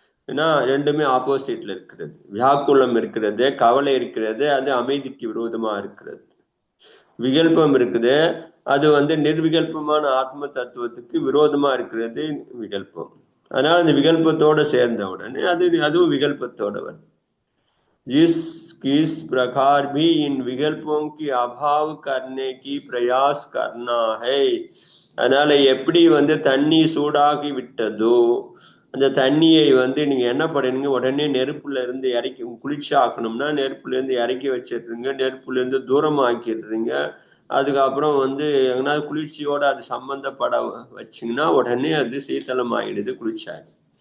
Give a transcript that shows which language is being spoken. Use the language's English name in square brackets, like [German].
[Tamil] ஏன்னா ரெண்டுமே ஆப்போசிட்ல இருக்கிறது. வியாக்குலம் இருக்கிறது, கவலை இருக்கிறது, அது அமைதிக்கு விரோதமா இருக்கிறது. விகல்பம் இருக்குது, அது நிர்விகல்பமான ஆத்ம தத்துவத்துக்கு விரோதமா இருக்கிறது விகல்பம். அதனால அந்த விகல்பத்தோட சேர்ந்த உடனே அதுவும் விகல்பத்தோட வரும். [Hindi] जिस किस प्रकार भी इन विकल्पों की अभाव करने की प्रयास करना है. [Tamil] அதனால எப்படி தண்ணி சூடாகி விட்டதோ அந்த தண்ணியை நீங்க என்ன பண்ணுங்க, உடனே நெருப்புல இருந்து இறக்கி, குளிர்ச்சி ஆக்கணும்னா நெருப்புல இருந்து இறக்கி வச்சிடுறீங்க, நெருப்புல இருந்து தூரம் ஆக்கிடுறீங்க. அதுக்கப்புறம் எங்கனாவது குளிர்ச்சியோட அது சம்பந்தப்பட வச்சிங்கன்னா உடனே அது சீத்தளம் ஆகிடுது, குளிர்ச்சி ஆகிடுது.